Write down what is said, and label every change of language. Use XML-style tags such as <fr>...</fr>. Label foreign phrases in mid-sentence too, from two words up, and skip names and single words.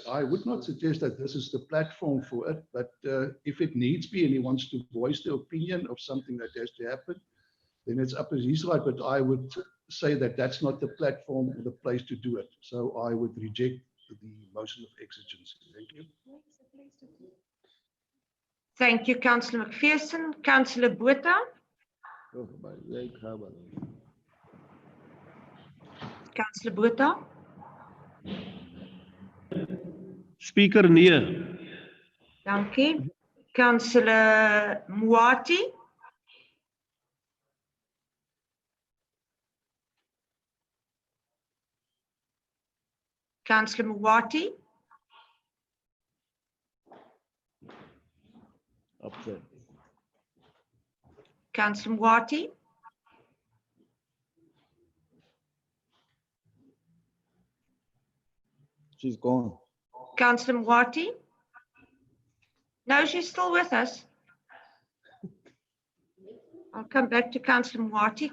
<en>I would not suggest that this is the platform for it, but if it needs be and he wants to voice the opinion of something that has to happen, then it's up as his right, but I would say that that's not the platform or the place to do it. So I would reject the motion of exigency. Thank you. Thank you, Councillor McPherson. Councillor Botha? Councillor Botha?</en> <af>Speaker, nee. Dankie.</af> <en>Councillor Moati? Councillor Moati? Upset. Councillor Moati? She's gone. Councillor Moati? No, she's still with us. I'll come back to Councillor Moati.</en>